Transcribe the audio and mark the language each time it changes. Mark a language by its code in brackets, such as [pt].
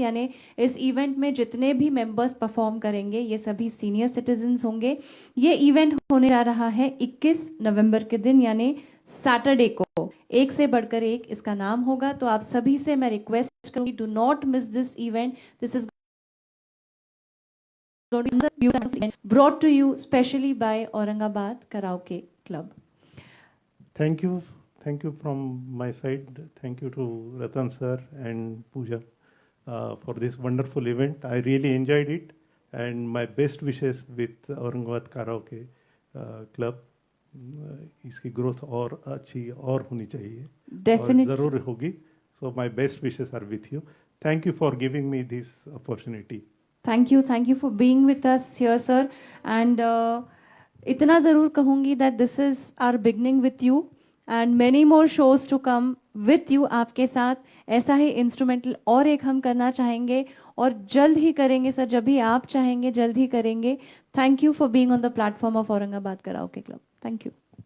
[hi] यानी इस इवेंट में जितने भी मेंबर्स परफॉर्म करेंगे ये सभी सीनियर सिटीजन्स होंगे। ये इवेंट होने जा रहा है 21 नवंबर के दिन, यानी सैटरडे को। एक से बढ़कर एक इसका नाम होगा। तो आप सभी से मैं रिक्वेस्ट करूंगी, [en] Do not miss this event. This is brought to you specially by Aurangabad Karaoke Club. Thank you. Thank you from my side. Thank you to Ratan sir and Pooja for this wonderful event. I really enjoyed it, and my best wishes with Aurangabad Karaoke Club. [hi] इसकी growth और अच्छी और होनी चाहिए, [en] Definitely. [hi] और ज़रूर होगी. [en] So my best wishes are with you. Thank you for giving me this opportunity. Thank you for being with us here, sir. And [hi] इतना ज़रूर कहूँगी [en] that this is our beginning with you and many more shows to come with you। [hi] आपके साथ ऐसा ही instrumental और एक हम करना चाहेंगे और जल्द ही करेंगे सर, जब भी आप चाहेंगे जल्द ही करेंगे। [en] Thank you for being on the platform of Aurangabad Karaoke Club. [hi] Thank you.